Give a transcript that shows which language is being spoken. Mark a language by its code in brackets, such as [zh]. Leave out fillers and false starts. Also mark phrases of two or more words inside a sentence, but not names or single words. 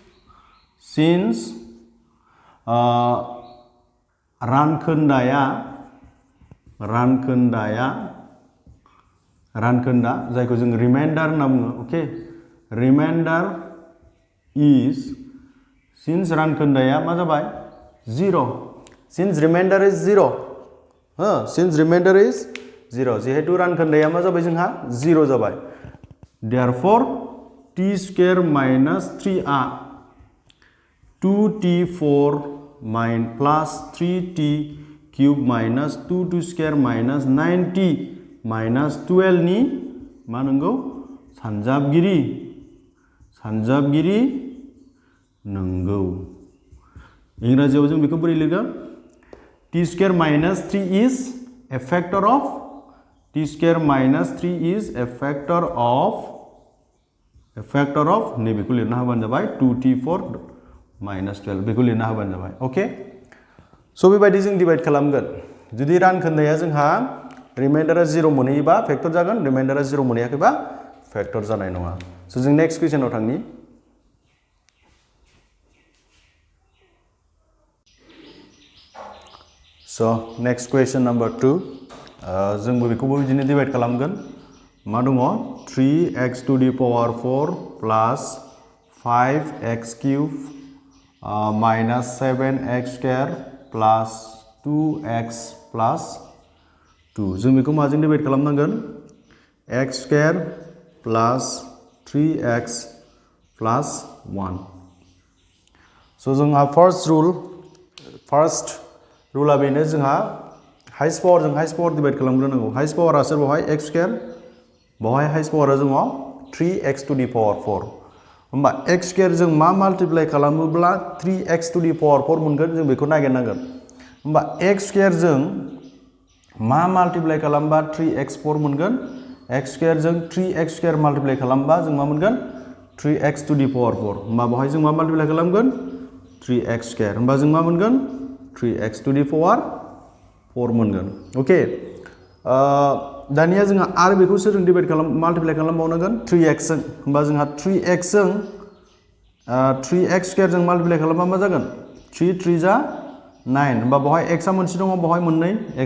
[brx] रानखोन्दा जायखौ जों रिमाइन्डार होनना बुङो [en] okay remainder is since [brx] रानखोन्दाया मा जाबाय [en] 0 since remainder is 0 since remainder is 0 [brx] जिहेतु रानखोन्दाया मा जाबाय जोंहा 0 जाबाय [en] therefore t square -3 [brx] आ [en] 2t4 plus 3t cube minus 2t square minus 9t minus 12 [brx] नि मा नंगौ सानजाबगिरि नंगौ इंराजियाव जों बेखौ बोरै लिरगोन [en] t square -3 is a factor of t square -3 is a factor of [brx] नैबेखौ लिरना होबानो जाबाय 2t4 -12 बेखौ लिरना होबानो जाबाय [en] okay so' [brx] बेबायदि जों डिवाइड खालामगोन जुदि रानखोन्दाया जोंहा रिमाइन्डारा 0 मोनहैयोबा फैक्टर जागोन रिमाइन्डारा 0 मोनहैयाखैबा फैक्टर जानाय नङा स' जों [en] next question [brx] थांनि स' [en] next question number 2 [brx] जोंबो बेखौबो बिदिनो डिवाइड खालामगोन मा दङ [en] 3x to the power 4 plus 5x cube minus 7x square plus 2x plus 2 [brx] जों बेखौ माजों डिवाइड खालामनांगोन [en] x square plus 3x plus 1 so' [brx] जोंहा [en] first rule [brx] बेनो जोंहा [en] highest power [brx] डिवाइड खालामग्रोनांगौ [en] highest power [brx] सोर बहाय [en] x square [brx] बहाय हाइस्ट पावारा दङ [en] 3x to the power 4 [brx] होमबा [en] x square [brx] जों मा माल्टिप्लाइ खालामोब्ला [en] 3x to the power 4 [brx] मोनगोन जों बेखौ नागिरनांगोन होमबा x स्क्वायर जों मा माल्टिप्लाइ खालामबा 3x4 मोनगोन x स्क्वायर जों 3x स्क्वायर माल्टिप्लाइ खालामबा जों मा मोनगोन [en] 3x to the power 4 [brx] होमबा बहाय जों मा माल्टिप्लाइ खालामगोन [en] 3x square [brx] होमबा जों मा मोनगोन [en] 3x to the power 4 [brx] मोनगोन ओके दानिया जोंहा आरो बेखौ सोरजों डिवाइड माल्टिप्लाइ खालामबावनांगोन 3x जों होमबा जोंहा 3x जों [en] 3x square [brx] जों माल्टिप्लाइ खालामबा मा जागोन 3 3 जा 9 होमबा बहाय x आ मोनसे दङ बहाय मोननै x